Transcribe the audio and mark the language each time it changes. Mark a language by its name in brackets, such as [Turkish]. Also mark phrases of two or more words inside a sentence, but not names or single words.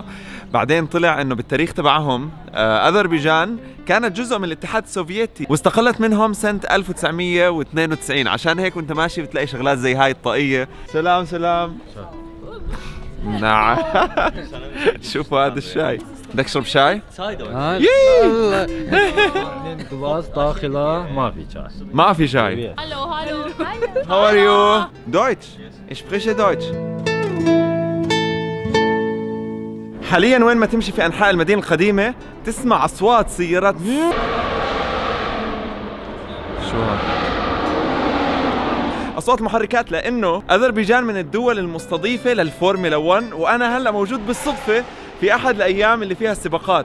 [Arabic] بعدين طلع إنه بالتاريخ تبعهم أذربيجان كانت جزء من الاتحاد السوفيتي واستقلت منهم سنة 1992. عشان هيك وانت ماشي بتلاقي شغلات زي هاي الطاقية. سلام سلام. نعم. شوفوا هذا الشاي. بدك تشرب شاي؟ خلاص داخله ما في شاي. ما في شاي. [German] Hallo, hallo. [English] How are you? [German] Deutsch. Ich spreche Deutsch. [Arabic] حاليا وين ما تمشي في أنحاء المدينة القديمة تسمع أصوات سيارات. شو هذا؟ أصوات محركات، لأنه أذربيجان من الدول المستضيفة للفورمولا 1، وأنا هلأ موجود بالصدفة في أحد الأيام اللي فيها السباقات.